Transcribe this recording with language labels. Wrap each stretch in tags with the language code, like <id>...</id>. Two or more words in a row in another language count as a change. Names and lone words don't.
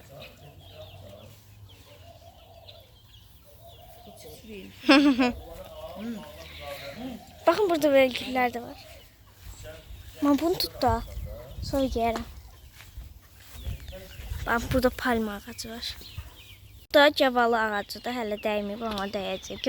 <tr>Bakın, burada böyle güller de var. Ben bunu tut da sonra giyerim. Bak, burada palma ağacı var.</tr> <az>Burada cavalı ağacı da hələ dəyməyib, ama dəyəcək.</az>